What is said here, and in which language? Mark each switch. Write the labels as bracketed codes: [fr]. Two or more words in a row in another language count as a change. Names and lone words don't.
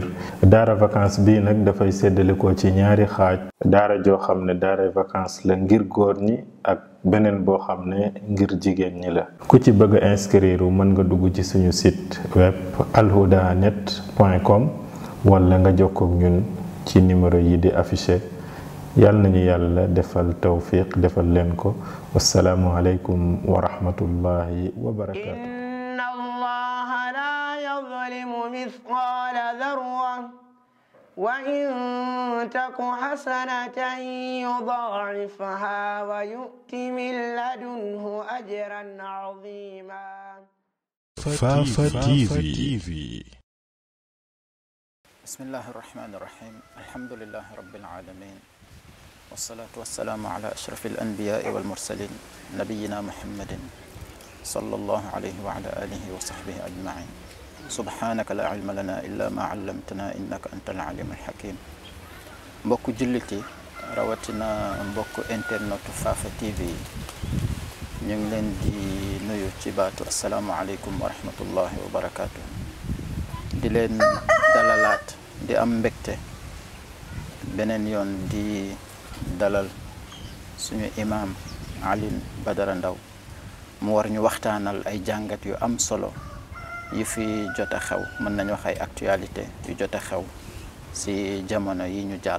[wo] daara vacances bii nag dafay séddalikoo ci ñaari xaaj daara joo xam ne daara vacances la ngir góor ñi ak beneen boo xam ne ngir jigéen ñi la ku ci bëgg a inscrire mën nga dugg ci suñu [fr] site web [wo] alhudanet.com wala nga jokkoog ñun ci numéro yi di affiché yàlla nañu yàlla defal tawfiq defal leen ko [ar] والسلام عليكم ورحمة الله وبركاته إن الله لا يظلم مثقال ذرة وإن تك حسنة يضاعفها ويؤت من لدنه أجرا عظيما Fafa TV. بسم الله الرحمن الرحيم الحمد لله رب العالمين والصلاة والسلام على أشرف الأنبياء والمرسلين نبينا محمد صلى الله عليه وعلى آله وصحبه أجمعين سبحانك لا علم لنا إلا ما علمتنا إنك أنت العليم الحكيم [wo] mbokk julliti rawatina mbokk internet Fafa TV ñu ngi leen di nuyu ci baatu [ar] السلام عليكم ورحمة الله وبركاته [wo] di leen dalalaat di am mbégte beneen yoon di dalal suñu imam Alioune Badara Ndao mu war ñu waxtaanal ay jàngat yu am solo yu fi jot a xew mën nañu wax ay actualité yu jot a xew si jamono yi ñu jàll.